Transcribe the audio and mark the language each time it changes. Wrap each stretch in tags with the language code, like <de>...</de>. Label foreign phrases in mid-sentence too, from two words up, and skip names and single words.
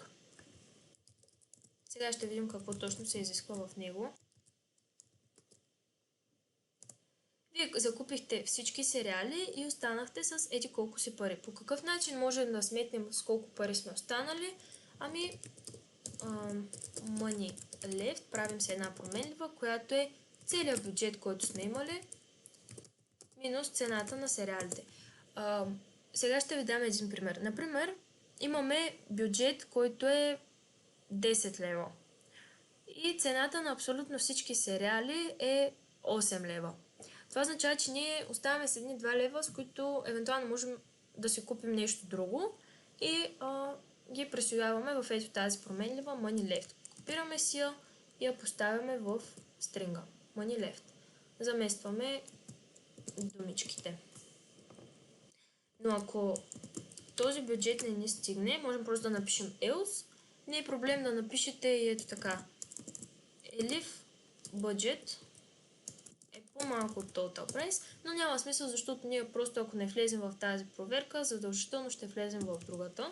<bg>Сега ще видим какво точно се изисква в него. Вие закупихте всички сериали и останахте с еди колко си пари. По какъв начин можем да сметнем с колко пари сме останали? Ами,</bg> <en>money left,</en> <bg>правим се една променлива, която е целият бюджет, който сме имали, минус цената на сериалите. Сега ще ви дам един пример. Например, имаме бюджет, който е 10 лева. И цената на абсолютно всички сериали е 8 лева. Това означава, че ние оставаме с едни 2 лева, с които евентуално можем да си купим нещо друго и ги пресюяваме в ето тази променлива</bg> <en>money left.</en> <bg>Копираме си я и я поставяме в стринга</bg> <en>money left.</en> <bg>Заместваме думичките. Но ако този бюджет не ни стигне, можем просто да напишем else. Не е проблем да напишете и ето така.</bg> <en>Elif budget</en> <bg>е по-малко от total price, но няма смисъл, защото ние просто ако не влезем в тази проверка, задължително ще влезем в другата.</bg>